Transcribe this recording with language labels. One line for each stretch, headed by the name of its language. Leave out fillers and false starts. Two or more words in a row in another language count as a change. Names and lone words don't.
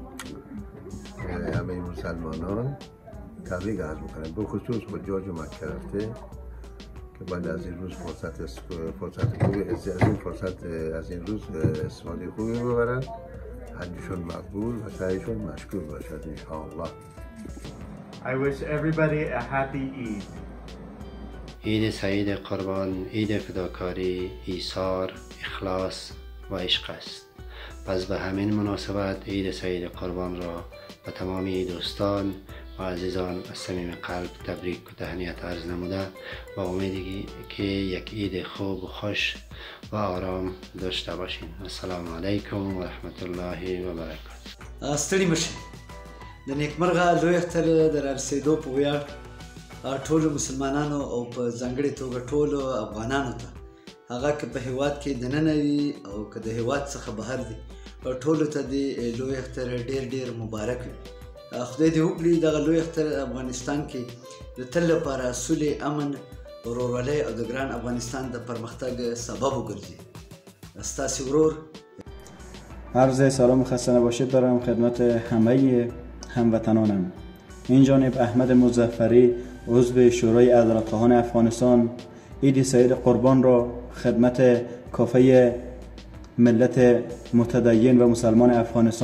Persian: همه مسلمانان تبریک عرض میکنم. به خصوص با جاج و مکه رفته که بعد از این روز فرصت خوبی از این روز استفاده خوبی ببرن، حجشون مقبول و سعیشون مشکور باشد انشاءالله.
English: I wish everybody a happy Eid.
Persian: عید سعید قربان عید فداکاری، ایثار، اخلاص و عشق است. پس به همین مناسبت عید سعید قربان را به تمامی دوستان و عزیزان از صمیم قلب تبریک و تهنیت عرض نموده و امیدی که یک عید خوب و خوش و آرام داشته باشین.
Arabic: السلام علیکم و رحمت الله و برکاته.
Pashto: ستړي مشه د نیکمرغه لوی اختر د رسیدو په ویاړ ټولو مسلمانانو او په ځانګړې توګه ټولو افغانانو ته، هغه که په هیواد کې دننه وي او که د هیواد څخه بهر دي، ټولو ته د لوی اختر ډېر ډېر مبارک وي. خدای دې وکړي دغه لوی اختر افغانستان کې د تل لپاره سولې، امن، ورورولۍ او د ګران افغانستان د پرمختګ سبب وګرځي. ستاسې ورور.
Persian: عرض سلام و خسته نباشید دارم خدمت همه هموطنانم. این جانب احمد مظفری عضو شورای عدالتخواهان افغانستان عید سعید قربان را خدمت کافه ملت متدین و مسلمان افغانستان